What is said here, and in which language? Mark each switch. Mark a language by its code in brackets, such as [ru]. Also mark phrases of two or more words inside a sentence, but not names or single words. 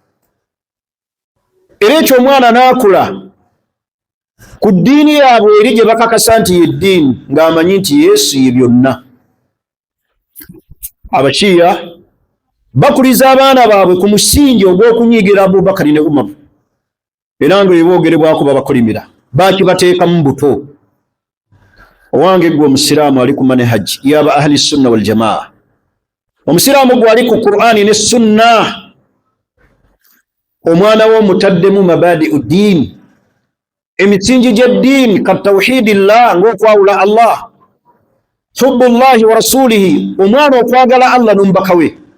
[lg] Era ekyo omwana n'akula ku ddiini yaabwe eri gye bakakasa nti ye ddiini, ng'amanyi nti Yesu ye byonna. Abashiya bakuliza abaana baabwe ku musingi ogw'okunyigira Abubakari ne Umar, era nga eboogerebwako babakolimira, bakibateekamu buto. Owange gwe omusiraamu ali ku manhaji yaba [ar] أهل السنة والجماعة, [lg] omusiraamu gwe ali ku Qur'ani ne sunna, omwana we omutaddemu mabadi'u ddiini, emisingi gy'eddiini ka tawhidillah, ng'okwawula Allah, [ar] حب الله ورسوله, [lg] omwana okwagala Allah n'omubaka we.